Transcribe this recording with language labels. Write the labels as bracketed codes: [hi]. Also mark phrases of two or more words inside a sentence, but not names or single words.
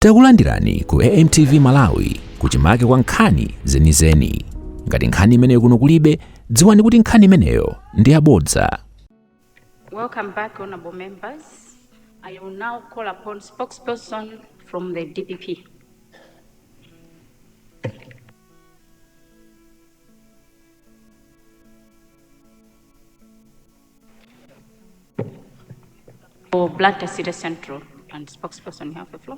[ny] Takulandirani ku AMTV Malawi kuchimake kwa nkhani zenizeni. Ngati nkhani imeneyo kuno kulibe, dziwani kuti nkhani imeneyo ndi yabodza. [en] Welcome back, honorable members. I will now call upon spokesperson from the DPP. For Blantyre City Central and spokesperson, you have the floor.